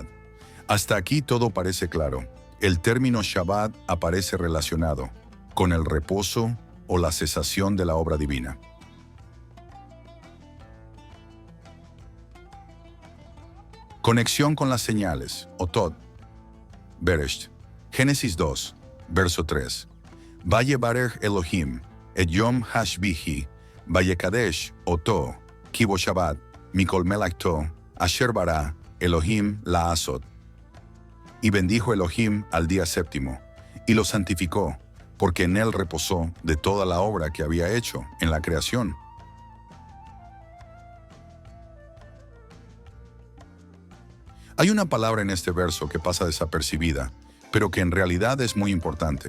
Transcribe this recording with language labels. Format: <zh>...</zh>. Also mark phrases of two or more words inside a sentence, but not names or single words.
<es>Hasta aquí todo parece claro. El término Shabbat aparece relacionado con el reposo o la cesación de la obra divina. Conexión con las señales, Otot. Beresh. Génesis 2, verso 3.</es> <he>ויברך אלהים, את יום השביעי, ויקדש, אותו, כי בו שבת, מכל מלאכתו, אשר ברא אלהים לעשות.</he> <es>Y bendijo Elohim al día séptimo, y lo santificó, porque en él reposó de toda la obra que había hecho en la creación. Hay una palabra en este verso que pasa desapercibida, pero que en realidad es muy importante.</es>